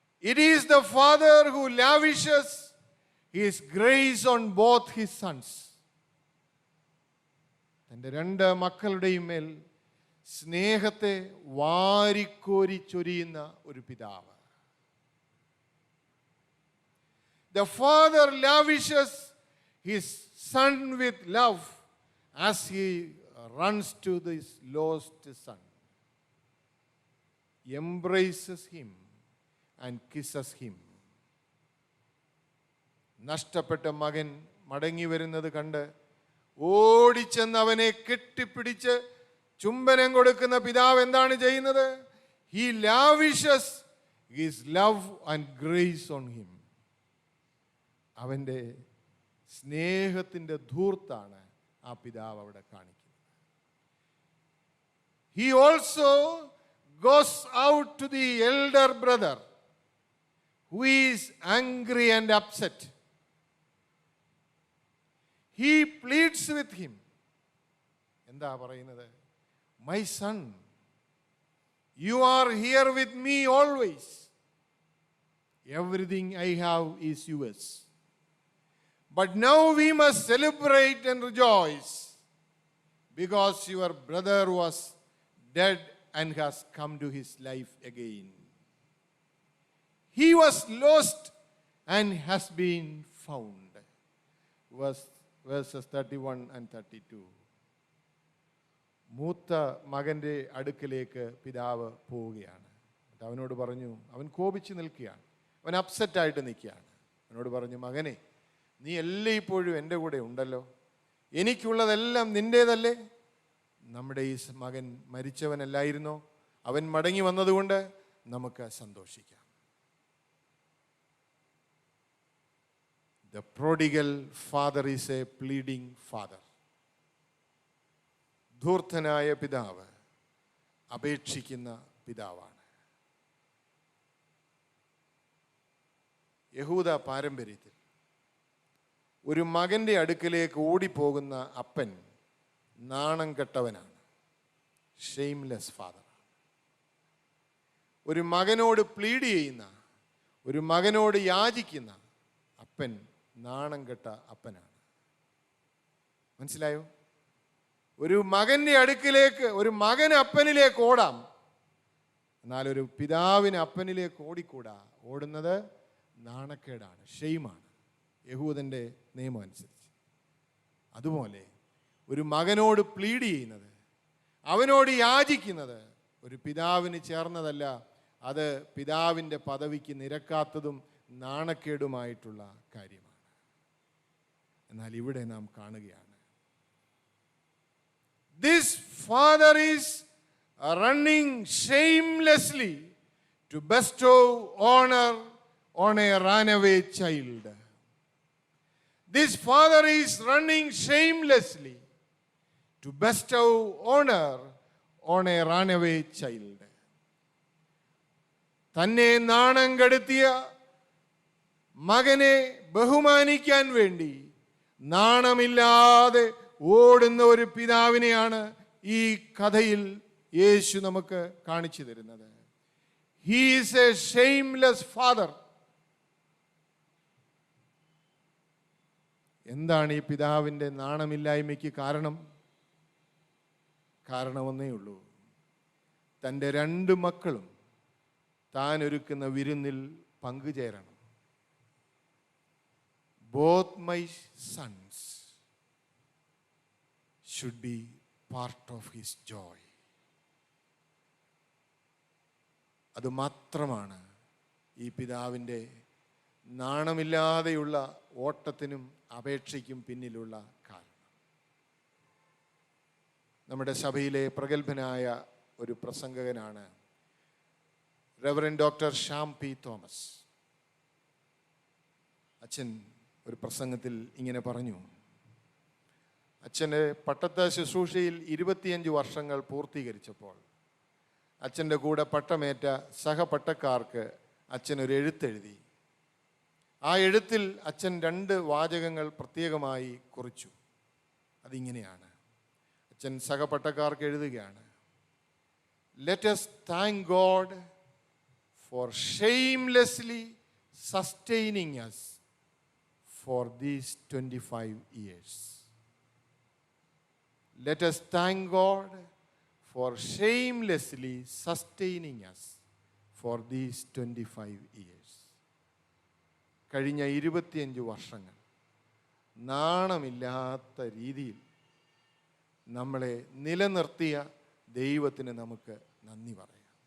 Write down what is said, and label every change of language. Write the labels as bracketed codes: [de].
[en] It is the father who lavishes his grace on both his sons. [ml] തൻ്റെ 2 മക്കളുടെയും മേൽ സ്നേഹത്തെ വാരിക്കോരി ചൊരിയുന്ന ഒരു പിതാവ്. [en] The father lavishes his son with love as he runs to this lost son, embraces him and kisses him. [ml] നഷ്ടപ്പെട്ട മകൻ മടങ്ങി വരുന്നത് കണ്ട് ഓടിച്ചെന്ന് അവനെ കെട്ടിപ്പിടിച്ച് ചുംബനം കൊടുക്കുന്ന പിതാവ് എന്താണ് ചെയ്യുന്നത്? [en] He lavishes his love and grace on him. [ml] അവൻ്റെ സ്നേഹത്തിൻ്റെ ധൂർത്താണ് ആ പിതാവ് അവിടെ കാണിക്കുന്നത്. [en] He also goes out to the elder brother who is angry and upset. He pleads with him. [ml] എന്താ പറയുന്നത്? [en] My son, you are here with me always. Everything I have is yours. But now we must celebrate and rejoice because your brother was dead and has come to his life again. He was lost and has been found. Verses 31 and 32. [ml] മൂത്ത മകൻ്റെ അടുക്കിലേക്ക് പിതാവ് പോവുകയാണ്. അവനോട് പറഞ്ഞു, അവൻ കോപിച്ച് നിൽക്കുകയാണ്, അവൻ അപ്സെറ്റായിട്ട് നിൽക്കുകയാണ്. അവനോട് പറഞ്ഞു, മകനെ, നീ എല്ലായ്പ്പോഴും എൻ്റെ കൂടെ ഉണ്ടല്ലോ, എനിക്കുള്ളതെല്ലാം നിൻ്റേതല്ലേ? നമ്മുടെ ഈ മകൻ മരിച്ചവനല്ലായിരുന്നോ? അവൻ മടങ്ങി വന്നതുകൊണ്ട് നമുക്ക് സന്തോഷിക്കാം. [en] The prodigal father is a pleading father. [ml] ധൂർത്തനായ പിതാവ് അപേക്ഷിക്കുന്ന പിതാവാണ്. യഹൂദ പാരമ്പര്യത്തിൽ ഒരു മകൻ്റെ അടുക്കലേക്ക് ഓടിപ്പോകുന്ന അപ്പൻ നാണം കെട്ടവനാണ്, [en] Shameless father. [ml] ഒരു മകനോട് പ്ലീഡ് ചെയ്യുന്ന, ഒരു മകനോട് യാചിക്കുന്ന അപ്പൻ നാണം കെട്ട അപ്പനാണ്. മനസ്സിലായോ? ഒരു മകന്റെ അടുക്കിലേക്ക്, ഒരു മകൻ അപ്പനിലേക്ക് ഓടാം, എന്നാൽ ഒരു പിതാവിന് അപ്പനിലേക്ക് ഓടിക്കൂടാ. ഓടുന്നത് നാണക്കേടാണ്, ഷെയിമാണ്, യഹൂദന്റെ നിയമം അനുസരിച്ച്. അതുപോലെ ഒരു മകനോട് പ്ലീഡ് ചെയ്യുന്നത്, അവനോട് യാചിക്കുന്നത് ഒരു പിതാവിന് ചേർന്നതല്ല. അത് പിതാവിൻ്റെ പദവിക്ക് നിരക്കാത്തതും നാണക്കേടുമായിട്ടുള്ള കാര്യമാണ്. എന്നാൽ ഇവിടെ നാം കാണുകയാണ്, [en] this father is running shamelessly to bestow honor on a runaway child. This father is running shamelessly to bestow honor on a runaway child. [ml] തന്നെ നാണം കെടുത്തിയ മകനെ ബഹുമാനിക്കാൻ വേണ്ടി നാണമില്ലാതെ ഓടുന്ന ഒരു പിതാവിനെയാണ് ഈ കഥയിൽ യേശു നമുക്ക് കാണിച്ചു തരുന്നത്. [en] He is a shameless father. [ml] എന്താണ് ഈ പിതാവിൻ്റെ നാണമില്ലായ്മയ്ക്ക് കാരണം? കാരണമൊന്നേ ഉള്ളൂ, തൻ്റെ 2 മക്കളും താൻ ഒരുക്കുന്ന വിരുന്നിൽ പങ്കുചേരണം. [en] Both my sons should be part of his joy. [ml] അത് മാത്രമാണ് ഈ പിതാവിൻ്റെ നാണമില്ലാതെയുള്ള ഓട്ടത്തിനും അപേക്ഷയ്ക്കും പിന്നിലുള്ള കാരണം. നമ്മുടെ സഭയിലെ പ്രഗത്ഭനായ ഒരു പ്രസംഗകനാണ് Reverend doctor Shyam P Thomas. അച്ഛൻ ഒരു പ്രസംഗത്തിൽ ഇങ്ങനെ പറഞ്ഞു, അച്ഛൻ്റെ പട്ടത്ത ശുശ്രൂഷയിൽ 25 വർഷങ്ങൾ പൂർത്തീകരിച്ചപ്പോൾ അച്ഛൻ്റെ കൂടെ പട്ടമേറ്റ സഹപട്ടക്കാർക്ക് അച്ഛൻ ഒരു എഴുത്തെഴുതി. ആ എഴുത്തിൽ അച്ഛൻ 2 വാചകങ്ങൾ പ്രത്യേകമായി കുറിച്ചു. അതിങ്ങനെയാണ്. അച്ഛൻ സഹപട്ടക്കാർക്ക് എഴുതുകയാണ്, [en] Let us thank God for shamelessly sustaining us for these 25 years. Let us thank God for shamelessly sustaining us for these 25 years. [ml] കഴിഞ്ഞ 25 വർഷങ്ങൾ നാണമില്ലാത്ത രീതിയിൽ നമ്മളെ നിലനിർത്തിയ ദൈവത്തിന് നമുക്ക് നന്ദി പറയാം.